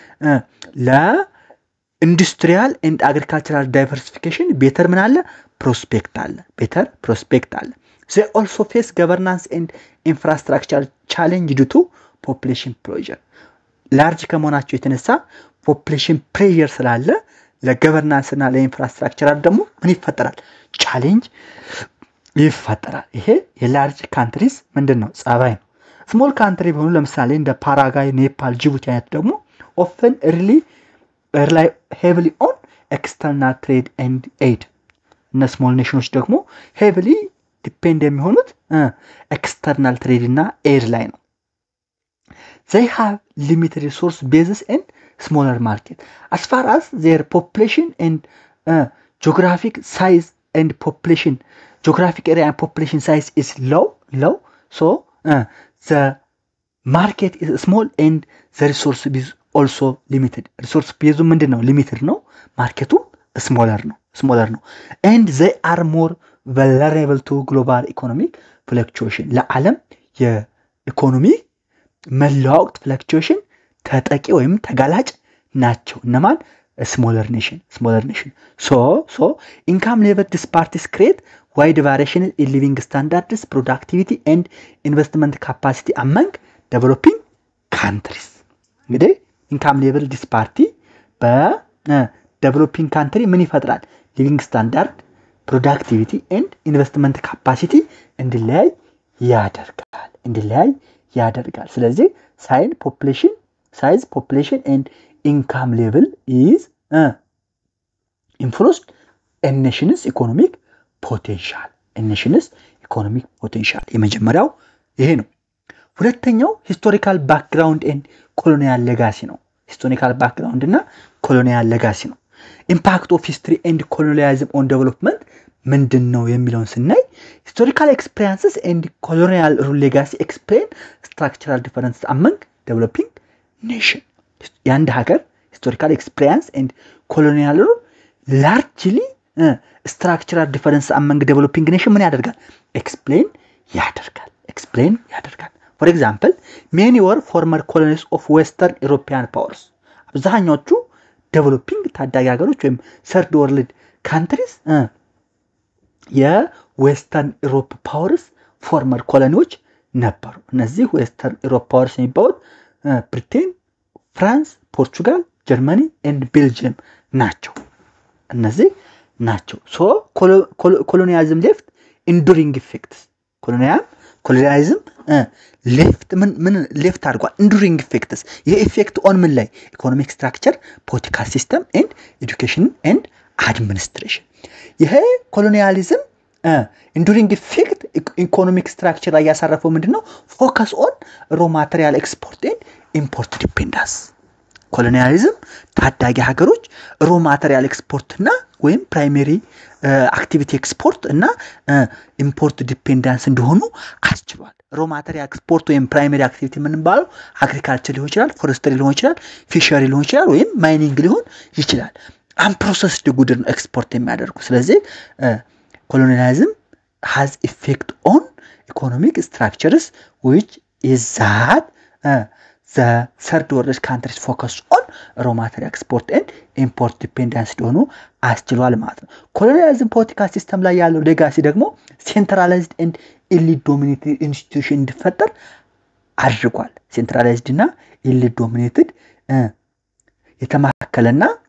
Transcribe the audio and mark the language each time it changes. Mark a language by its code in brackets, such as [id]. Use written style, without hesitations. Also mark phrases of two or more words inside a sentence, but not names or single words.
[am] ለኢንዱስትሪያል [en] and agricultural diversification better [am] ምን አለ prospect አለ [en] better prospect [am] አለ [en] they also face governance and infrastructure challenge due to population pressure large [am] ከመሆናቸው የተነሳ [en] population pressure [am] ስላለ ለገቨርናንስ እና ለኢንፍራስትራክቸር ደግሞ ምን ይፈጠራል ቻሌንጅ ይፈጠራል ይሄ [en] large countries [am] ምንድነው ጻባይ ነው [en] small country [am] ቢሆኑ ለምሳሌ እንደ ፓራጓይ ኔፓል ጅቡቲ አይነት ደግሞ [en] often rely heavily on external trade and aid [am] እና [en] small nations [am] ደግሞ [en] heavily depend [am] የሚሆኑት [en] external trade [am] እና aid ላይ ነው [en] they have limited resource bases and smaller market as far as their population and geographic size and population geographic area and population size is low so the market is small and the resource is also limited resource base ምንድነው limited [am] ነው ማርኬቱ [en] smaller ነው and they are more vulnerable to global economic fluctuation [am] ለዓለም የኢኮኖሚ [en] መለዋወጥ fluctuation [am] ተጠቂ ወይም ተጋላጭ ናቸው እነማን [en] smaller nation so income level disparities create wide variation in living standards productivity and investment capacity among developing countries እንግዲህ income level disparity developing country [am] ምን ይፈጥራል [en] living standard productivity and investment capacity እንዲለያይ [am] ያደርጋል ስለዚህ [en] size population and income level is influenced a nation's economic potential [am] የመጀመሪያው ይሄ ነው ሁለተኛው [en] historical background and colonial legacy ነው historical background እና colonial legacy ነው impact of history and colonialism on development [am] ምንድነው የሚለውን ስናይ [en] historical experiences and colonial legacy explain structural differences among developing nation [am] የአንድ ሀገር [en] historical experience and colonial largely structural difference among developing nation [am] ምን ያደርጋል [en] explain ያደርጋል for example many were former colonies of western european powers አብዛኞቹ developing [am] ታዳጊ ሀገሮች ወይም [en] third world countries western Europe powers former colonies [am] ነበሩ እነዚህ [en] western Europe powers [am] የሚባሉት ብሪቴን ፍራንስ ፖርቹጋል ጀርመኒ and ቤልጂየም ናቸው እነዚህ ናቸው [en] so colonialism left enduring effects colonialism left [am] ምን left አድርጓል [en] enduring effects [am] ይሄ [en] effect on [am] ምን [en] ላይ economic structure political system and education and administration ይሄ colonialism enduring effect economic structure [am] ላይ ያሳረፈው ምንድነው [en] focus on raw material export and import dependence colonialism [am] ታዳጊ ሀገሮች [en] raw material export [am] እና ወይም [en] primary activity export እና import dependence [am] እንደሆኑ አስችሏል [en] raw material export ወይም primary activity [am] ምንባለው agriculture ሊሆን ይችላል forestry ሊሆን ይችላል fishery ሊሆን ይችላል ወይም mining ሊሆን ይችላል unprocessed [en] goods export የሚያደርጉ ስለዚህ colonialism has effect on economic structures which is that the third world countries focus on raw material export and import dependence [am] እንደሆኑ አስችሏል ማለት ነው [en] colonialism political system ላይ ያለው legacy ደግሞ centralized and elite dominated institution [am] እንዲፈጠር አድርጓል [en] centralized እና elite dominated የተማከለና